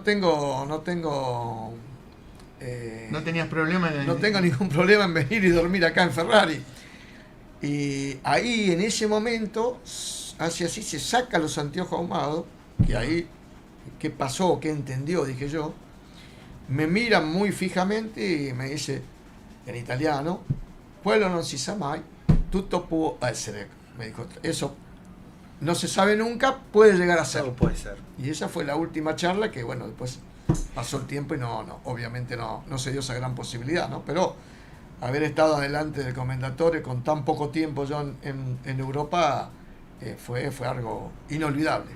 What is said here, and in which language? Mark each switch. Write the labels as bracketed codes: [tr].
[es] tenías problema no tengo ningún problema en venir y dormir acá en Ferrari. Y ahí en ese momento hace así, se saca los anteojos ahumados, que ahí, ¿qué pasó? ¿Qué entendió? Dije yo. Me mira muy fijamente y me dice, en italiano, [it] quello non si sa mai, tutto può essere. [es] Me dijo, eso no se sabe nunca, puede llegar a ser. Todo puede ser. Y esa fue la última charla que, bueno, después pasó el tiempo y obviamente no se dio esa gran posibilidad, ¿no? Pero haber estado adelante del Commendatore con tan poco tiempo yo en Europa fue algo inolvidable.